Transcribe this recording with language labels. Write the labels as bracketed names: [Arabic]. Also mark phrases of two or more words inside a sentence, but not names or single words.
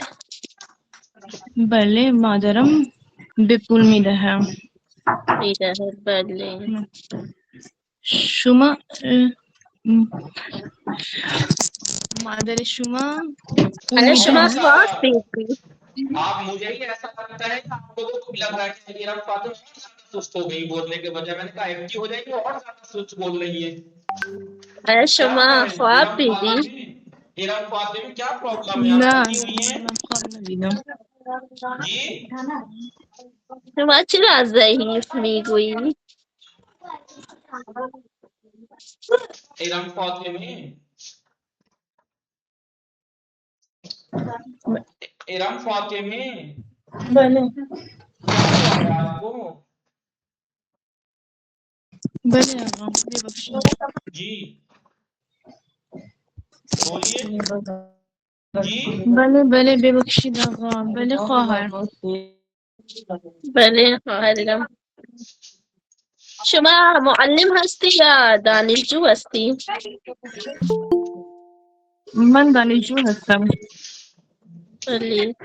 [Persian] بله مادرم به پول میدهم. میدهد. بله. شما مادر شما پول آیا شما میدهد؟ خواب دیدی؟ [Urdu] آپ مجھے ہی ایسا لگتا ہے کہ آپ لوگوں کو بھی لگ رہا ہے کہ ایرم فاطمہ اور زیادہ سست ہو گئی بولنے کے بجائے. میں نے کہا ایکٹیو ہو جائیں گے اور زیادہ سست بول رہی ہے. [Persian] آیا [Urdu] کیا [Persian] شما [Urdu] ہے [Persian] خواب دیدی؟ [Urdu] ایرم فاطمہ کیا پرابلم ہے؟ آپ [Persian] نه [Urdu] تھکی ہوئی ہیں؟ [Persian] من خواب ندیدم. [Urdu] جی [Persian] شما چرا ضعیف میگویی؟ ایرم فاطمه ایرم فاطمه بله [Urdu] کیا ہوا ہے آپ کو؟ [Persian] بله آقا ببخشید. [Urdu] جی بولیے. جی [Persian] بله بله ببخشید آقا. بله خواهر. بله خواهر ایرم. شما معلم هستی یا دانشجو هستی؟ من دانشجو هستم. بله.